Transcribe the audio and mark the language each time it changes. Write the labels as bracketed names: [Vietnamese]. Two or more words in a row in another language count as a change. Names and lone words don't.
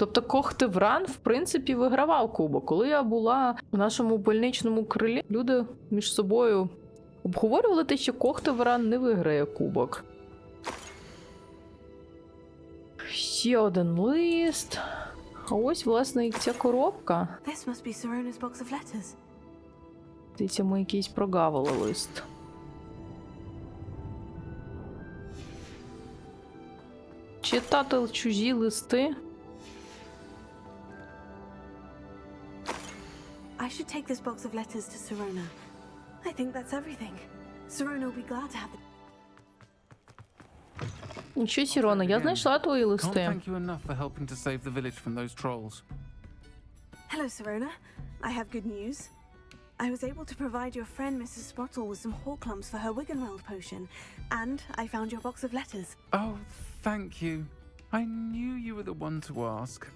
[Ukrainian] Тобто Когтевран, в принципі, вигравав кубок. Коли я була в нашому больничному крилі, люди між собою обговорювали те, що Когтевран не виграє кубок. Ще один лист. А ось, власне, і ця коробка. [English] This must be Sirona's box of letters. [Ukrainian] Здається, ми якийсь прогавили лист. Читати чужі листи. [English] I should take this box of letters to Sirona. I think that's everything. Sirona will be glad to have it. [Ukrainian] Нічого, Сірона, я знайшла твої [English] Can't [Ukrainian] листи. [English] thank you enough for helping to save the village from those trolls. Hello, Sirona. I have good news. I was able to provide your friend Mrs. Sprottle with some Horklumps for her Wiggenweld potion, and I found your box of letters. Oh, thank you. I knew you were the one to ask.